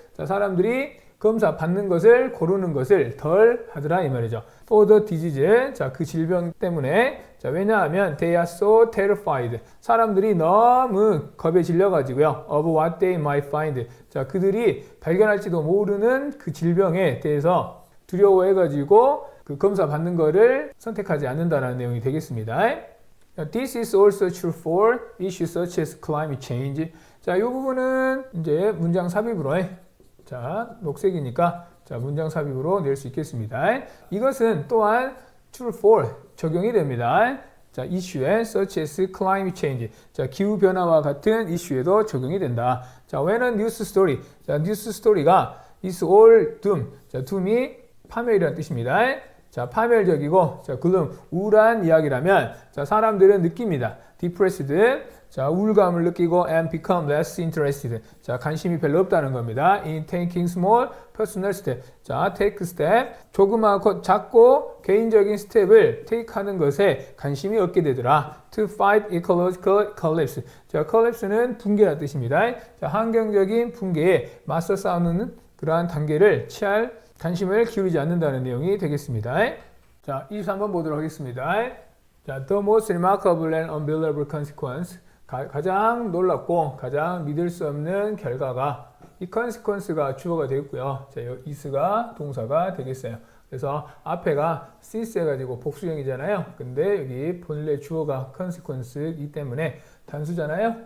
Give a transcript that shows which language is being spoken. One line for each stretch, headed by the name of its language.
Korean: 자, 사람들이 검사 받는 것을 고르는 것을 덜 하더라 이 말이죠.
English: For the disease. 자,
Korean: 그 질병 때문에.
English: 자, 왜냐하면 they are so terrified.
Korean: 사람들이 너무 겁에 질려가지고요.
English: Of what they might find.
Korean: 자, 그들이 발견할지도 모르는 그 질병에 대해서 두려워해가지고 그 검사 받는 거를 선택하지 않는다라는 내용이 되겠습니다.
English: This is also true for issues such as climate change.
Korean: 자, 이 부분은 이제 문장 삽입으로 자, 녹색이니까 자, 문장 삽입으로 낼 수 있겠습니다. 이것은 또한 true for 적용이 됩니다. 자, 이슈에
English: such as climate change.
Korean: 자, 기후 변화와 같은 이슈에도 적용이 된다. 자,
English: when a news story.
Korean: 자, 뉴스 스토리가
English: is all doom.
Korean: 자, doom이 파멸이라는 뜻입니다. 자, 파멸적이고, 자, gloom, 우울한 이야기라면, 자, 사람들은 느낍니다.
English: depressed, 자,
Korean: 우울감을 느끼고
English: and become less interested.
Korean: 자, 관심이 별로 없다는 겁니다.
English: in taking small personal step. 자, take step.
Korean: 조그맣고 작고 개인적인 스텝을 take 하는 것에 관심이 없게 되더라.
English: to fight ecological collapse.
Korean: 자, collapse는 붕괴라는 뜻입니다. 자, 환경적인 붕괴에 맞서 싸우는 그러한 단계를 취할 관심을 기울이지 않는다는 내용이 되겠습니다. 자, 23번 보도록 하겠습니다.
English: 자, the most remarkable and unbelievable consequence.
Korean: 가장 놀랍고 가장 믿을 수 없는 결과가 이 consequence가 주어가 되겠고요. 자, is가 동사가 되겠어요. 그래서 앞에가 since 해가지고 복수형이잖아요. 근데 여기 본래 주어가 consequence이기 때문에 단수잖아요.